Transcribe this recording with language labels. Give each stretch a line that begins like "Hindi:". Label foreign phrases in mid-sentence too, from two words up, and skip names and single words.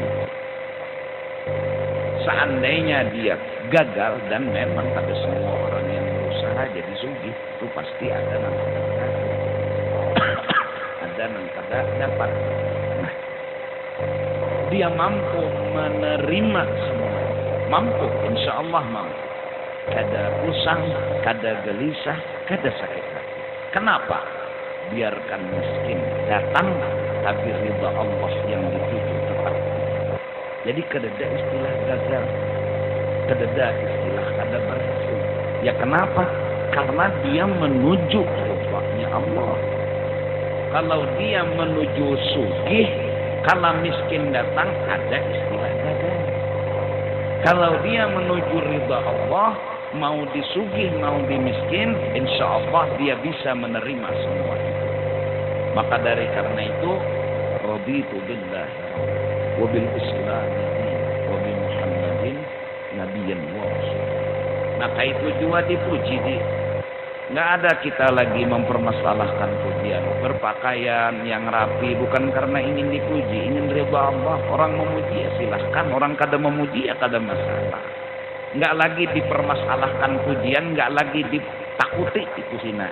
Indonesian: Seandainya dia gagal, dan memang pada semua orang yang berusaha jadi sugih itu pasti ada yang ada yang kada dapat. Nah, dia mampu menerima semua, mampu,
Arabic: insya Allah
Indonesian: mampu.
Banjar: Kada usang, kada gelisah, kada sakit hati.
Indonesian: Kenapa? Biarkan miskin datang, tapi ridha Allah yang dituju tetap. Jadi kada ada istilah gagal, kada ada istilah kada berhasil. Ya kenapa? Karena dia menuju ridha Allah. Kalau dia menuju sugih, kalau miskin datang ada istilah gagal. Kalau dia menuju ridha Allah, mau disugih mau dimiskin,
Arabic: insya Allah
Indonesian: dia bisa menerima semua itu. Maka dari karena itu,
Arabic: رضيت بالله وبالإسلام وبمحمد نبيا ورسول.
Indonesian: Maka itu juga dipuji di. Nggak ada kita lagi mempermasalahkan pujian. Berpakaian yang rapi bukan karena ingin dipuji, ingin ridha Allah. Orang memuji ya silahkan, orang kada memuji ya kada masalah. Nggak lagi dipermasalahkan pujian, nggak lagi ditakuti itu hinaan.